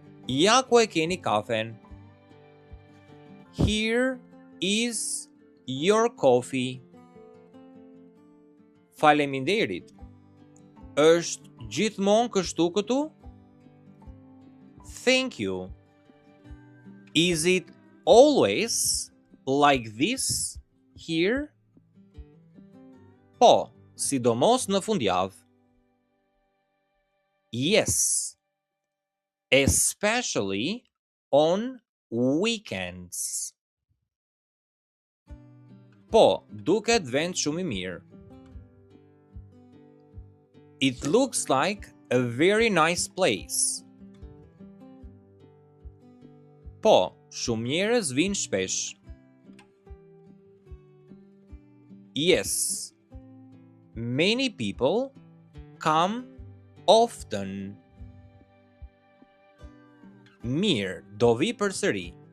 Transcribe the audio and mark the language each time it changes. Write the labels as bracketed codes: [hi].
[sq] Ja ku e keni kafen. [en] Here is your coffee. [sq] Faleminderit. Është gjithmonë kështu këtu? [en] Thank you. Is it always like this here? [sq] Po, sidomos në fundjavë. [en] Yes. Especially on weekends. [sq] Po, duket vend shumë I mirë. [en] It looks like a very nice place. [sq] Po, shumë njerëz vinë shpesh. Yes. [en] Many people come often. [sq] Mirë, do vi përsëri.